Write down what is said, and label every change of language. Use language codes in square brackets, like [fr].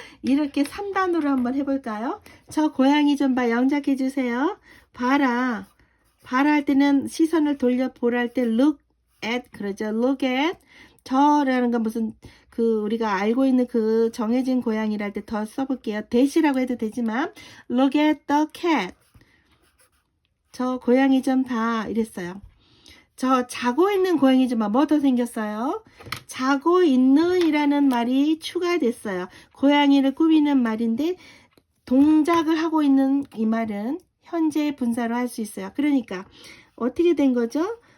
[ko] 이렇게 3단으로 한번 해볼까요? 저 고양이 좀 봐. 영작해 주세요. 봐라. 봐라 할 때는 시선을 돌려 보라 할 때 look at 그러죠. [en] look at. [ko] 저라는 건 무슨 우리가 알고 있는 그 정해진 고양이랄 때 더 써볼게요. 대시라고 해도 되지만 [en] look at the cat. [ko] 저 고양이 좀 봐. 이랬어요. 저 자고 있는 고양이 좀 봐. 뭐 더 생겼어요? 자고 있는 이라는 말이 추가됐어요. 고양이를 꾸미는 말인데 동작을 하고 있는 이 말은 현재 분사로 할 수 있어요. 그러니까 어떻게 된 거죠?